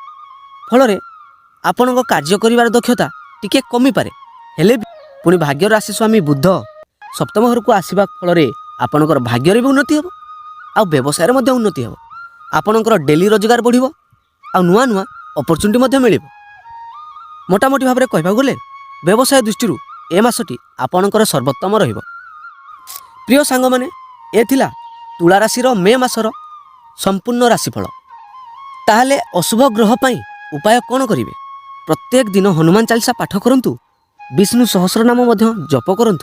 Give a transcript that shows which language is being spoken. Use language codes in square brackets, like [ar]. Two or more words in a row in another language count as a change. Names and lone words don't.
[or] ଫଳ ରେ ଆପଣକ କାର୍ଯ୍ୟ କରିବାର ଦକ୍ଷତା ଟିକେ କମି ପାରେ, ହେଲେ ପୁଣି ଭାଗ୍ୟ ରାଶି ସ୍ୱାମୀ ବୁଧ ସପ୍ତମ ଘର କୁ ଆସିବା ଫଳ ରେ ଆପଣଙ୍କର ଭାଗ୍ୟ ରେ ଭି ଉନ୍ନତି ହେବ ଆଉ ବ୍ୟବସାୟ ରେ ମଧ୍ୟ ଉନ୍ନତି ହେବ। ଆପଣଙ୍କର ଡେଲି ରୋଜଗାର ବଢ଼ିବ ଆଉ ନୂଆ ନୂଆ ଅପର୍ଚୁନିଟି ମଧ୍ୟ ମିଳିବ। ମୋଟାମୋଟି ଭାବ ରେ କହିବା ଗଲେ ବ୍ୟବସାୟ ଦୃଷ୍ଟି ଏ ମାସଟି ଆପଣଙ୍କର ସର୍ବୋତ୍ତମ ରହିବ। ପ୍ରିୟ ସାଙ୍ଗମାନେ, ଏ ଥିଲା ତୁଳା ରାଶିର ମେ ମାସର ସମ୍ପୂର୍ଣ୍ଣ ରାଶିଫଳ। ତାହେଲେ ଅଶୁଭ ଗ୍ରହ ପାଇଁ ଉପାୟ କ'ଣ କରିବେ? ପ୍ରତ୍ୟେକ ଦିନ ହନୁମାନ ଚାଳିଶା ପାଠ କରନ୍ତୁ, ବିଷ୍ଣୁ ସହସ୍ରନାମ ମଧ୍ୟ ଜପ କରନ୍ତୁ।